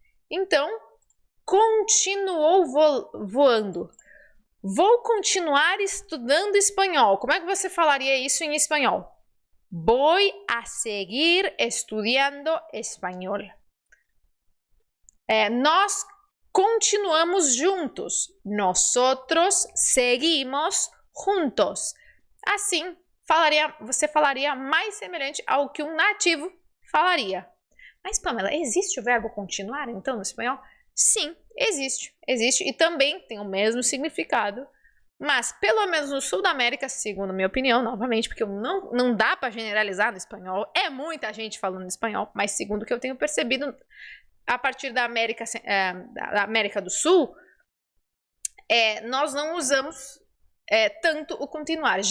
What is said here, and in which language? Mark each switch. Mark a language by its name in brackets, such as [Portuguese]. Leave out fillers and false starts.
[Portuguese] Então, continuou voando. Vou continuar estudando espanhol. Como é que você falaria isso em espanhol? [Spanish] Voy a seguir estudiando espanhol. [Portuguese] Nós continuamos juntos. [Spanish] Nosotros seguimos juntos. [Portuguese] Assim, você falaria mais semelhante ao que um nativo falaria. Mas, Pamela, existe o verbo continuar, então, no espanhol? Sim, existe. Existe e também tem o mesmo significado. Mas, pelo menos no sul da América, segundo a minha opinião, novamente, porque não dá para generalizar no espanhol, é muita gente falando espanhol, mas segundo o que eu tenho percebido, a partir da América do Sul, nós não usamos tanto o continuar.